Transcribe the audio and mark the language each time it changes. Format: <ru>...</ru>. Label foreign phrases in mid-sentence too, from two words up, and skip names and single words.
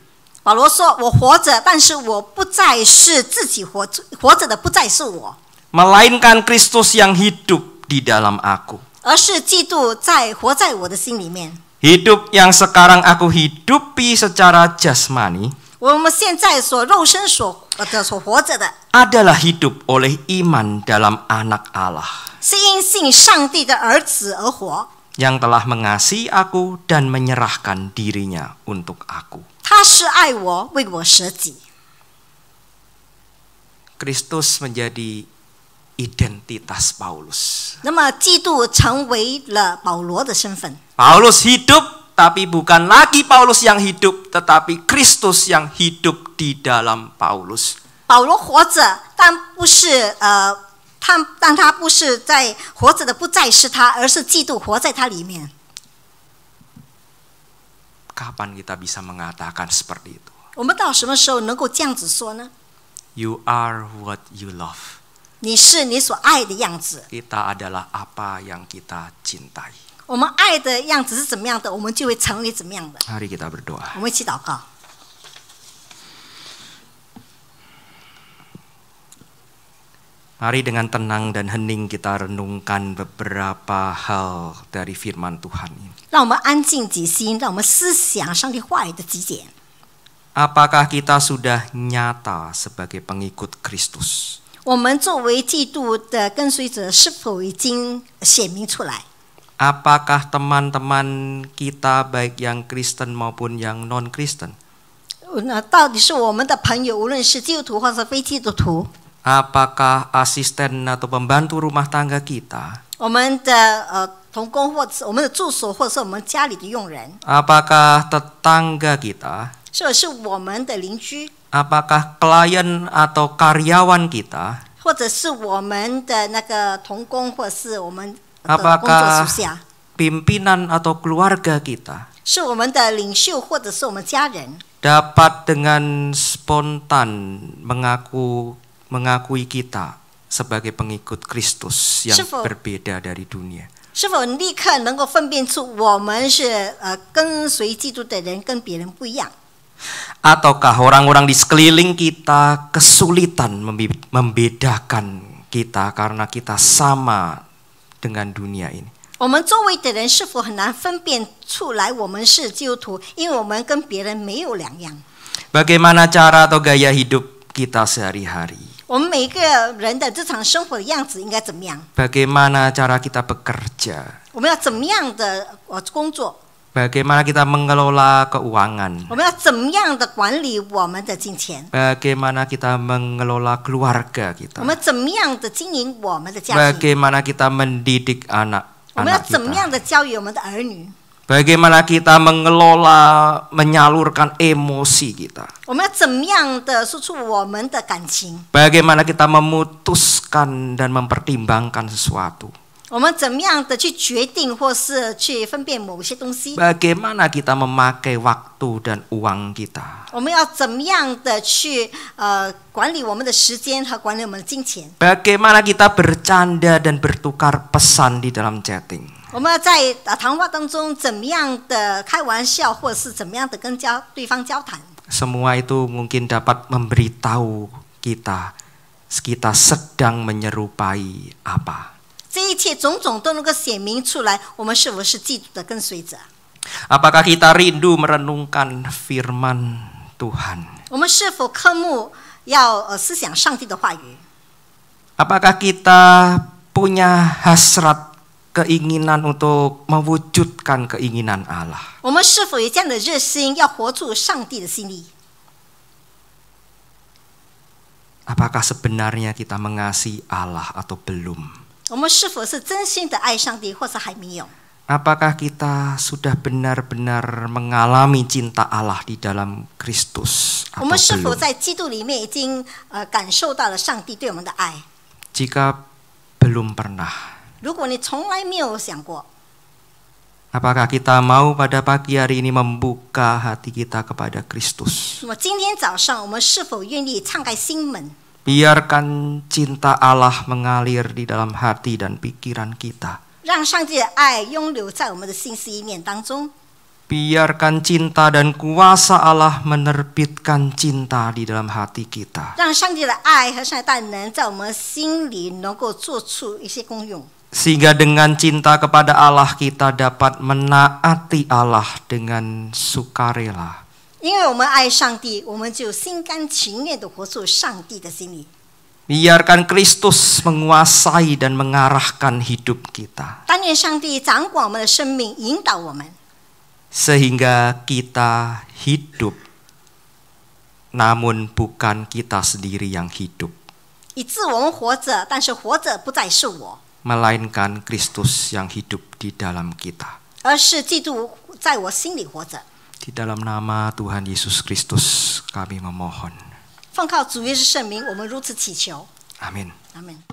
<zh>保罗说：“我活着，但是我不再是自己活着的，不再是我，</zh> <id>Melainkan Kristus yang hidup di dalam aku.</id> <zh>而是基督活在我的心里面。</zh> <id>Hidup yang sekarang aku hidupi secara jasmani</id> <zh>我们现在肉身所活着的，</zh> <id>adalah hidup oleh iman dalam Anak Allah</id> <zh>是因信上帝的儿子而活。</zh> <id>yang telah mengasihi aku dan menyerahkan dirinya untuk aku.</id> <zh>他是爱我，为我舍己。</zh> <id>Kristus menjadi identitas Paulus.</id> <zh>那么，基督成为了保罗的身份。</zh> <id>Paulus hidup, tapi bukan lagi Paulus yang hidup, tetapi Kristus yang hidup di dalam Paulus.</id> <zh>保罗活着，但他不是在活着的，不再是他，而是基督活在他里面。</zh> <id>Kapan kita bisa mengatakan seperti itu?</id> <zh>我们到什么时候能够这样子说呢？</zh> <en>You are what you love.</en> <zh>你是你所爱的样子。</zh> <id>Kita adalah apa yang kita cintai.</id> <zh>我们爱的样子是怎么样的，我们就会成为怎么样的。</zh> <id>Mari kita berdoa.</id> <zh>我们一起祷告。</zh> <id>Mari dengan tenang dan hening kita renungkan beberapa hal dari firman Tuhan ini.</id> <zh>让我们安静己心，让我们思想上帝话语的极简。</zh> <id>Apakah kita sudah nyata sebagai pengikut Kristus?</id> <zh>我们作为基督的跟随者，是否已经显明出来？</zh> <id>Apakah teman-teman kita baik yang Kristen maupun yang non-Kristen?</id> <zh>那到底是我们的朋友，无论是基督徒或是非基督徒，</zh> <id>Apakah asisten atau pembantu rumah tangga kita?</id> <zh>我们的同工，或者是我们的助手，或者是我们家里的佣人，</zh> <id>Apakah tetangga kita?</id> <zh>或者是我们的邻居，</zh> <id>Apakah klien atau karyawan kita?</id> <zh>或者是我们的那个同工，或者是我们的</zh> <id>Apakah</id> <zh>工作属下，</zh> <id>Pimpinan atau keluarga kita</id> <zh>是我们的领袖，或者是我们家人，</zh> <id>dapat dengan spontan mengakui kita sebagai pengikut Kristus yang berbeda dari dunia.</id> <zh>是否立刻能够分辨出我们是跟随基督的人，跟别人不一样？</zh> <id>Ataukah orang-orang di sekeliling kita kesulitan membedakan kita karena kita sama dengan dunia ini?</id> <zh>我们周围的人是否很难分辨出来我们是基督徒，因为我们跟别人没有两样。</zh> <id>Bagaimana cara atau gaya hidup kita sehari-hari?</id> <zh>我们每一个人的日常生活的样子应该怎么样？</zh> <id>Bagaimana cara kita bekerja?</id> <zh>我们要怎么样的工作？</zh> <id>Bagaimana kita mengelola keuangan?</id> <zh>我们要怎么样的管理我们的金钱？</zh> <id>Bagaimana kita mengelola keluarga</id> <zh>我</zh> <id>kita?</id> <zh>们怎么样的经营我们的家庭？</zh> <id>Bagaimana kita mendidik</id> <zh>我们要</zh> <id>anak-anak</id> <zh>怎么样</zh> <id>kita?</id> <zh>的教育我们的儿女？</zh> <id>Bagaimana kita mengelola, menyalurkan emosi kita?</id> <zh>我们要怎么样的说出我们的感情？</zh> <id>Bagaimana kita memutuskan dan mempertimbangkan sesuatu?</id> <zh>我们怎么样的去决定或是去分辨某些东西？</zh> <id>Bagaimana kita memakai waktu dan uang kita?</id> <zh>我们要怎么样的去管理我们的时间和管理我们的金钱？</zh> <id>Bagaimana kita bercanda dan bertukar pesan di dalam chatting?</id> <zh>我们要在谈话当中怎么样的开玩笑，或者是怎么样的跟对方交谈？</zh> <id>Semua itu mungkin dapat memberitahu kita sedang menyerupai apa.</id> <zh>这一切种种都能够显明出来，我们是否是基督的跟随者？</zh> <id>Apakah kita rindu merenungkan firman Tuhan?</id> <zh>我们是否渴慕要思想上帝的话语？</zh> <id>Apakah kita punya hasrat keinginan untuk mewujudkan keinginan Allah?</id> <zh>我们是否有这样的热心，要活出上帝的心意？</zh> <id>Apakah sebenarnya kita mengasihi Allah atau belum?</id> <zh>我们是否是真心的爱上帝，或是还没有？</zh> <id>Apakah kita sudah benar-benar mengalami cinta Allah di dalam Kristus</id> <zh>我</zh> <id>atau</id> <zh>们是否</zh> <id>belum?</id> <zh>在基督里面已经感受到了上帝对我们的爱？</zh> <id>Jika belum pernah,</id> <zh>如果你从来没有想过，</zh> <id>apakah kita mau pada pagi hari ini membuka hati kita kepada Kristus?</id> <zh>那么今天早上我们是否愿意敞开心门，</zh> <id>Biarkan cinta Allah mengalir di dalam hati dan pikiran kita.</id> <zh>让上帝的爱拥留在我们的心思意念当中。</zh> <id>Biarkan cinta dan kuasa Allah menerbitkan cinta di dalam hati kita.</id> <zh>让上帝的爱和上帝的大能在我们心里能够做出一些功用。</zh> <id>Sehingga dengan cinta kepada Allah kita dapat menaati Allah dengan sukarela.</id> <zh>因为我们爱上帝，我们就心甘情愿地活出上帝的心意。</zh> <id>Biarkan Kristus menguasai dan mengarahkan hidup kita.</id> <zh>但愿上帝掌管我们的生命，引导我们，</zh> <id>Sehingga kita hidup, namun bukan kita sendiri yang hidup,</id> <zh>以致我们活着，但是活着不再是我，</zh> <id>melainkan Kristus yang hidup di dalam kita.</id> <zh>而是基督在我心里活着。</zh> <id>Di dalam nama Tuhan Yesus Kristus kami memohon.</id> <zh>奉靠主耶稣圣名，我们如此祈求。</zh> <id>Amin.</id> <zh>阿门。</zh>